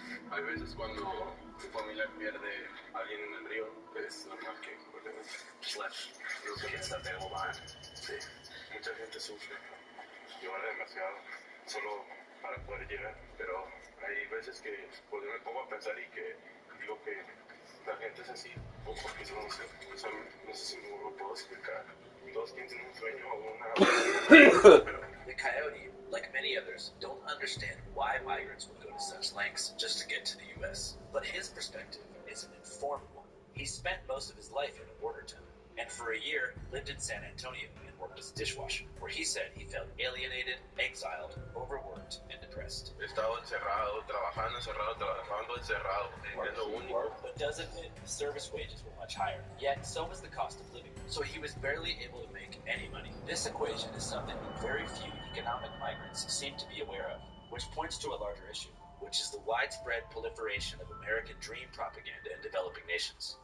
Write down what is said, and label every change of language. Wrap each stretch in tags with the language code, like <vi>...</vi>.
<es>Hay veces cuando tu familia pierde a alguien en el río, es normal que</es> <en>Just let those kids that they hold on.</en> <es>sí, mucha gente sufre, llora demasiado solo para poder llegar, pero hay veces que pues, yo me pongo a pensar y que digo que la gente es así, o porque no sé si me lo puedo explicar. Todos tienen un sueño o una... pero</es> <en>The coyote, like many others, don't understand why migrants would go to such lengths just to get to the U.S. But his perspective is an informed one. He spent most of his life in a border town, and for a year lived in San Antonio and worked as a dishwasher, where he said he felt alienated, exiled, overworked, and depressed.</en> <es>he estado encerrado, trabajando encerrado, es lo único.</es> <en>But does admit the service wages were much higher, yet so was the cost of living, so he was barely able to make any money. This equation is something that very few economic migrants seem to be aware of, which points to a larger issue, which is the widespread proliferation of American dream propaganda in developing nations.</en>